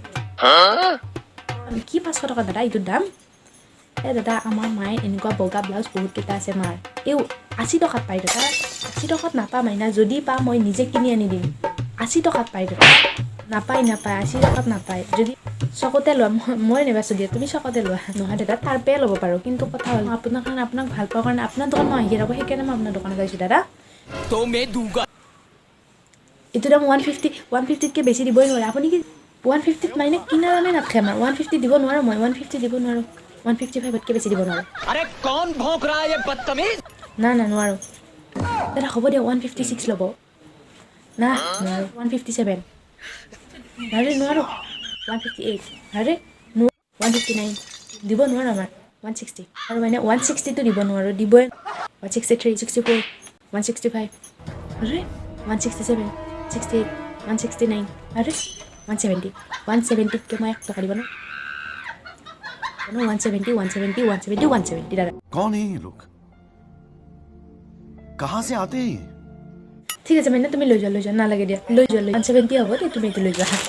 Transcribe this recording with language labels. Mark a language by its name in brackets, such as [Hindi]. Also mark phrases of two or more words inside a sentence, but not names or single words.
[Assamese] কি 500 টকা দাদা এইটোৰ দাম দাদা আমাৰ মায়ে এনেকুৱা বগা ব্লাউজ বহুত কেইটা আছে মাৰ এই 80 টকাত পায় দাদা 80 টকাত নাপায় মাইনা যদি পা মই নিজে কিনি আনি দিম 80 টকাত পায় দাদা নাপায় 80 টকাত নাপায় যদি চকতে লোৱা মই নেবাছো দিয়া তুমি চকতে লোৱা নহয় দাদা তাৰ পে ল'ব পাৰো কিন্তু কথা হ'ল আপোনাৰ কাৰণে আপোনাক ভাল পাওঁ কাৰণে আপোনাৰ দোকান মই আহি ৰাখো সেইকাৰণে মই আপোনাৰ দোকানত গৈছো দাদা [Hindi] तो मैं दूंगा [Assamese] এইটো দাম 150 কে বেছি দিবই নোৱাৰে আপুনি কি 150 মাইনে কিনা দামে নাথাকে আমাৰ 150 দিব নোৱাৰো মই 150 দিব নোৱাৰো 155 কে বেছি দিব নোৱাৰো [Hindi] अरे कौन भौंक रहा है ये बदतमीज [Assamese] না নোৱাৰো দাদা হ'ব দিয়া 156 ল'ব না নোৱাৰো 157 নোৱাৰো 158 159 দিব নোৱাৰো আমাৰ 160 আৰু মানে 160 টো দিব নোৱাৰো দিবই 163 64 165 [Hindi] अरे 167 68 169 अरे 170 के मैं तो करीबन 170 दादा कौन है ये लोग कहाँ से आते हैं [Assamese] ঠিক আছে মানে তুমি লৈ যোৱা নালাগে দিয়া লৈ যোৱা 170 হ'ব দে তুমি এইটো লৈ যোৱা